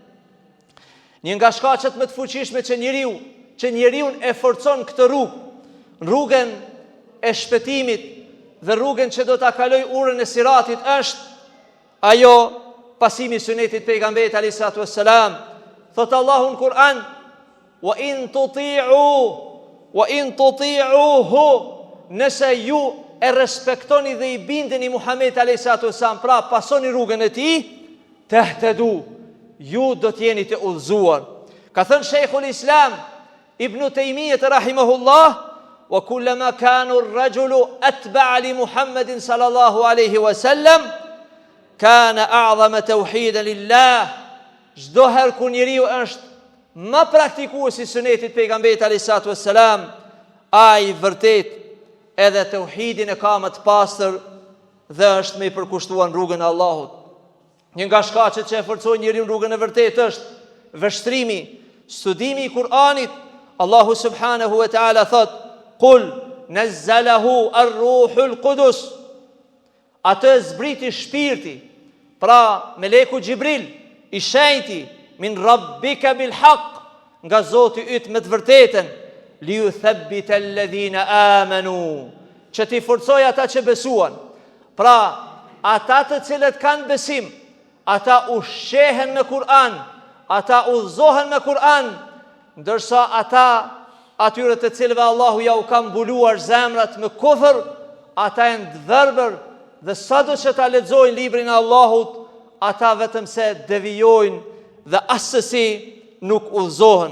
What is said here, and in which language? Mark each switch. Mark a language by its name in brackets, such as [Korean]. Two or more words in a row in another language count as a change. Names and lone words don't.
[Albanian] Një nga shkaqet më të fuqishme që njeriu e forcon këtë rrugë, rrugën e shpëtimit dhe rrugën që do ta kaloj urën e siratit, është ajo pasimi i sunetit pejgamberit [Arabic] عليه الصلاة والسلام. [Albanian] Thot Allahu në Kur'an: [Arabic] وإن تطيعوه, [Albanian] nëse ju e respektoni dhe i bindeni Muhamedit [Arabic] عليه الصلاة والسلام, [Albanian] pra pasoni rrugën e tij, tehtadu, ju do të jeni të udhëzuar. [Arabic] Ka thënë شيخ الإسلام ابن تيمية رحمه الله وكلما كان الرجل أتبع لمحمد صلى الله عليه وسلم كان أعظم توحيدا لله. [Albanian] Çdo herë kur njeriu është më praktikues i sunetit pejgamberit [Arabic] عليه الصلاة والسلام, [Albanian] ai vërtet edhe tauhidin e ka më të pastër dhe është me i përkushtuar në rrugën e Allahut. Një nga shkaqet që e forcojnë njeriu në rrugën e vërtetë është vështrimi, studimi i Kur'anit. Allahu [Arabic] سبحانه وتعالى [Albanian] thot: [Arabic] "قل نزله روح القدس." [Albanian] Atë zbriti shpirti, pra meleku Gjibril, i shenjti, [Arabic] من ربك بالحق, [Albanian] nga Zoti yt me të vërtetën, [Arabic] ليثبت الذين آمنوا, [Albanian] që t'i forcoj ata që besuan. Pra, ata të cilët kanë besim, ata ushqehen me Kur'an, ata udhzohen me Kur'an, ndërsa ata atyre të cilëve Allahu ja u ka mbuluar zemrat me kufër, ata janë të verbër dhe sado që ta lexojnë librin e Allahut, ata vetëm se devijojnë dhe asësi nuk udhzohen.